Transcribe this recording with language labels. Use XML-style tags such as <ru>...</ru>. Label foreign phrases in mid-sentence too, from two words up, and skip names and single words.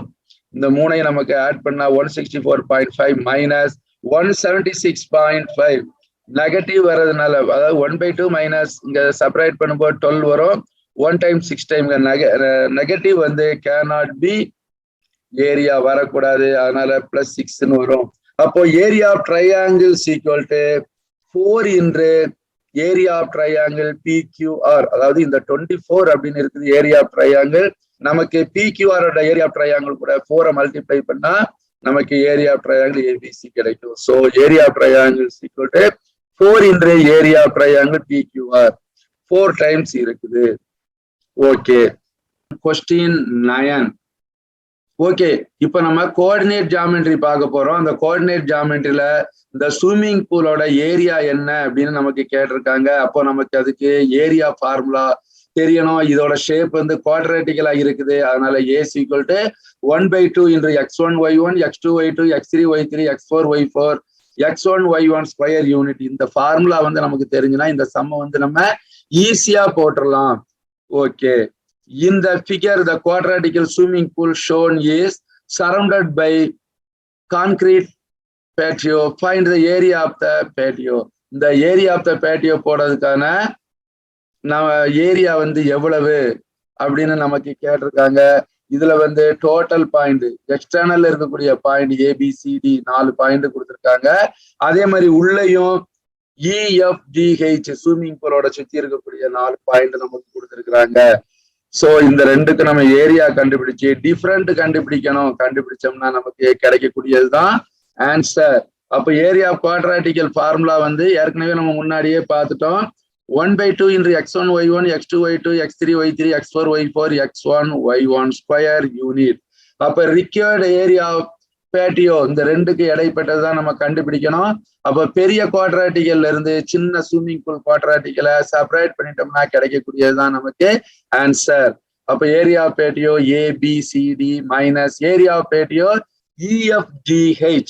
<ta>இந்த மூணையும் நமக்கு ஆட் பண்ணா 164.5 minus 176.5. நெகட்டிவ் வர்றதுனால, அதாவது 1/2 மைனஸ் இங்க செப்பரேட் பண்ணும்போது 12 வரும்.</ta> <en>1 time 6 time நெகட்டிவ் வந்து cannot be area வரக்கூடாது.</en> <ta>அதனால +6ன்னு வரும். அப்போ</ta> <en>area of triangle equal to 4 into area of triangle PQR.</en> <ta>அதாவது இந்த 24 அப்படின்னு இருக்குது</ta> <en>area of triangle.</en> <ta>நமக்கு PQR ஓட</ta> <en>area of triangle</en> <ta>கூட 4 மல்டிப்ளை பண்ணா நமக்கு</ta> <en>area of triangle</en> <ta>ABC கிடைக்கும்.</ta> <en>so area of triangle equal to 4 into area of triangle PQR 4 times இருக்குது. okay, question 9.</en> <ta>ஓகே, இப்ப நம்ம</ta> <en>coordinate geometry</en> <ta>பார்க்க போறோம். அந்த</ta> <en>coordinate geometryயில</en> <ta>இந்த</ta> <en>swimming poolோட</en> <ta>ஏரியா என்ன அப்படின்னு நமக்கு கேட்டிருக்காங்க. அப்போ நமக்கு அதுக்கு</ta> <en>area formula</en> <ta>தெரியணும். இதோட ஷேப் வந்து குவாட்ரேட்டிக்கலா இருக்குது.</ta> <en>அதனால as equal to 1/2 into x1 y1 x2 y2 x3 y3 x4 y4 x1 y1 square unit.</en> <ta>இந்த ஃபார்முலா வந்து நமக்கு தெரிஞ்சுன்னா இந்த சம்ம வந்து நம்ம ஈஸியா போட்டுடலாம்.</ta> <en>ஓகே, in the figure the quadratical swimming pool shown is surrounded by concrete patio. Find the area of the patio.</en> <ta>இந்த</ta> <en>area of the patio</en> <ta>போடுறதுக்கான நம்ம ஏரியா வந்து எவ்வளவு அப்படின்னு நமக்கு கேட்டிருக்காங்க. இதுல வந்து</ta> <en>total point externalல</en> <ta>இருக்கக்கூடிய பாயிண்ட் ABCD 4 பாயிண்ட் கொடுத்திருக்காங்க. அதே மாதிரி உள்ளேயும் EFGH</ta> <en>swimming poolோட</en> <ta>சுத்தி இருக்கக்கூடிய 4 பாயிண்ட் நமக்கு கொடுத்திருக்கிறாங்க. சோ இந்த ரெண்டுக்கு நம்ம ஏரியா கண்டுபிடிச்சு டிஃபரெண்ட் கண்டுபிடிக்கணும். கண்டுபிடிச்சோம்னா நமக்கு கிடைக்கக்கூடியதுதான் ஆன்சர். அப்ப</ta> <en>area quadratical formula</en> <ta>வந்து ஏற்கனவே நம்ம முன்னாடியே பார்த்துட்டோம்.</ta> <en>1/2 into x1 y1 x2 y2 x3 y3 x4 y4 x1 y1 square unit.</en> <ta>அப்ப</ta> <en>required area patio</en> <ta>இந்த ரெண்டுக்கு இடைப்பட்டதுதான் நம்ம கண்டுபிடிக்கணும். அப்ப பெரிய குவாட்ராட்டிக்கல்ல இருந்து சின்ன</ta> <en>swimming pool quadraticalை</en> <ta>செப்பரேட் பண்ணிட்டோம்னா கிடைக்கக்கூடியதுதான் நமக்கு ஆன்சர்.</ta> <en>அப்ப area patio ABCD minus area patio EFGH.</en>